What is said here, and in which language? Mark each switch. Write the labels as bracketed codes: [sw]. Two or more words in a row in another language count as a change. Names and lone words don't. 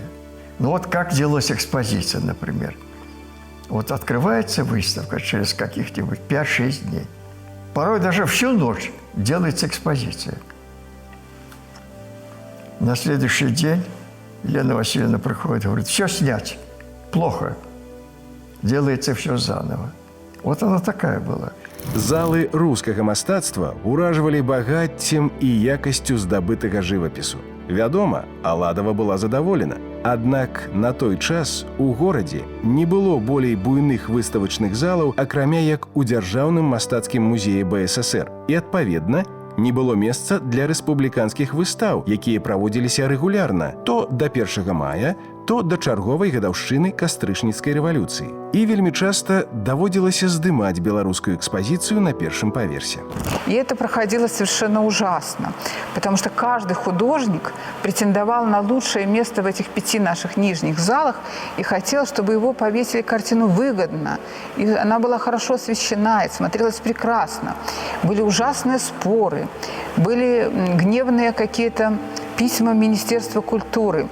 [ru] Ну вот как делалась экспозиция, например. Вот открывается выставка через каких-нибудь 5-6 дней. Порой даже всю ночь делается экспозиция. На следующий день Елена Васильевна приходит и говорит: все снять, плохо. Делается все заново. Вот она такая была. [be] Залы рускага мастацтва ўражвалі багаццем і якасцю здабытага жывапісу. Вядома, Аладова была задаволена. Аднак на той час у горадзе не было болей буйных выставачных залаў, акрамя як у дзяржаўным мастацкім музеі БССР. І, адпаведна, не было месца для рэспубліканскіх выстаў, якія праводзіліся рэгулярна то да 1 мая, то да чарговай гадаўшчыны кастрычніцкай рэвалюцыі. І вельмі часта даводзілася здымаць беларускую экспазіцыю на першым паверсе. [ru] И это проходило совершенно ужасно, потому что каждый художник претендовал на лучшее место в этих 5 наших нижних залах и хотел, чтобы его повесили картину выгодно. И она была хорошо освещена и смотрелась прекрасно. Были ужасные споры, были гневные какие-то письма Министерства культуры.